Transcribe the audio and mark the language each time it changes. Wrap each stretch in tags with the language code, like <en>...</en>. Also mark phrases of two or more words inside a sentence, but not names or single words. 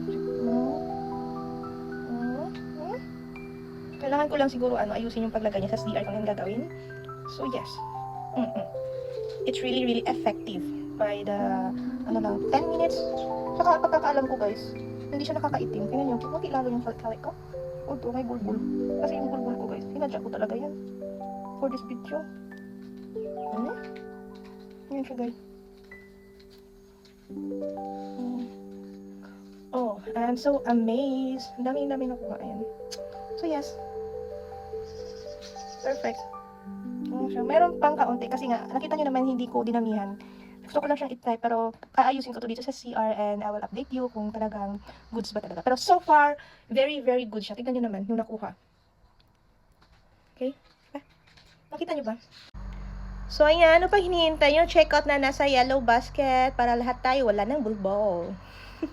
<tl>Kailangan ko lang siguro ayusin yung paglagay niya sa SDR kung yung gagawin.</tl> <en>So yes. It's really really effective by the 10 minutes.</en> <tl>Saka pagkakaalam ko guys, hindi siya nakakaitim. Tingnan niyo, puti lalo yung kawik ko. Ito, may bulbul. Kasi yung bulbul ko guys, sinadya ko talaga yan</tl> <en>for this video.</en> <tl>Yan siya guys.</tl> <en>Oh, I'm so amazed.</en> <tl>Ang dami nakuha. Ayan.</tl> <en>So yes. Perfect.</en> <tl>Meron pang kaunti kasi nga, nakita nyo naman hindi ko dinamihan. Gusto ko lang siyang i-try pero aayusin ko to dito sa CR</tl> <en>and I will update you</en> <tl>kung talagang goods ba talaga. Pero so far,</tl> <en>very very good</en> <tl>siya. Tignan nyo naman yung nakuha. Okay? Nakita nyo ba? So ayan, ano pa hinihintay nyo? Check out na nasa yellow basket para lahat tayo wala ng bulbul.</tl>